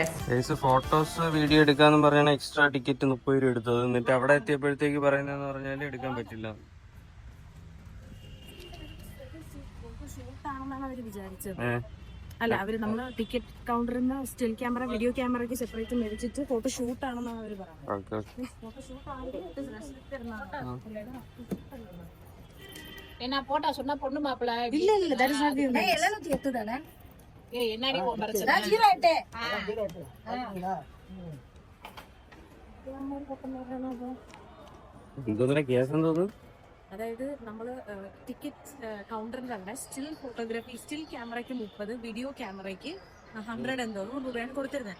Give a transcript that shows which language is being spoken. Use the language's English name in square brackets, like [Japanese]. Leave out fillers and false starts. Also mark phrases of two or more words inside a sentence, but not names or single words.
[English] photos video [Malayalam] എടുക്കാന്ന് പറഞ്ഞാൽ [English] extra ticket [Malayalam] 30 രൂപ എടുത്തത്. എന്നിട്ട് അവിടെ എത്തിയപ്പോഴത്തേക്ക് പറയുന്നതെന്ന് പറഞ്ഞാൽ എടുക്കാൻ പറ്റില്ല. അല്ല, അവര് നമ്മള് ടിക്കറ്റ് കൗണ്ടറിൽ നിന്ന് [English] still camera video [Malayalam] ക്യാമറയ്ക്ക് സെപ്പറേറ്റ് മേടിച്ചിട്ട് [English] photo shoot [Malayalam] ആണെന്നാണ് അവർ പറയുന്നത്. [Tamil] என்ன போட்டா சொன்னா பொண்ணு மாப்பிள்ள இல்ல இல்ல [English] that is not the image. [Tamil] எல்லாம் தேத்து தானே என்னடி பிரச்சனை [Malayalam] കേസ് എന്തോന്നു? അതായത് നമ്മള് ടിക്കറ്റ് കൗണ്ടറിൽ കണ്ട [English] still photography, [Malayalam] സ്റ്റിൽ ക്യാമറയ്ക്ക് 30, വീഡിയോ ക്യാമറയ്ക്ക് 100 എന്തോന്നും രൂപയാണ് കൊടുത്തിരുന്നത്.